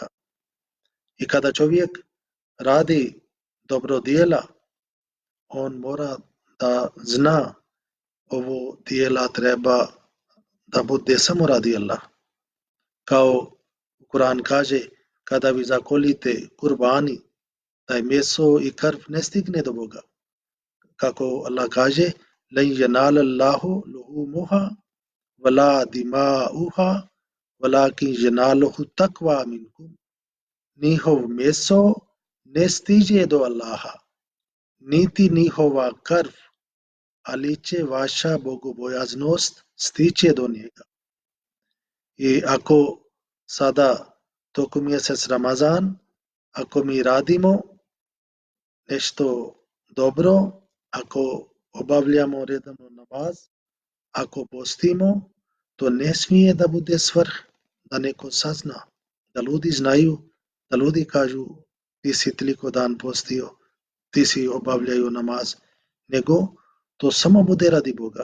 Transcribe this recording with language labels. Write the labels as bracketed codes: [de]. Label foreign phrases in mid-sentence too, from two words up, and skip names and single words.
[bs] I kada čovjek radi dobro djela, on mora da zna ovo djela treba da bude samo radi Allah. Kao Kur'an kaže, kada vi zakolite kurbani, taj meso i krv ne stigne do Boga. Kako Allah kaže, [ar] لَنْ يَنَالَ اللَّهُ لُحُومُهَا وَلَا دِمَاؤُهَا وَلَكِنْ يَنَالُهُ التَّقْوَى مِنْكُمْ. [bs] Njihov meso ne stiže do Allaha, niti njihova krv, ali će vaša bogobojaznost stiče do njega. I ako sada tokom mjesec Ramazan, ako mi radimo nešto dobro, ako obavljamo redovno namaz, ako postimo, to ne smije da bude svrh da neko sazna, da ljudi znaju, da ljudi kažu ti si toliko dan postio, ti si obavljaju namaz, nego to samo bude radi Boga.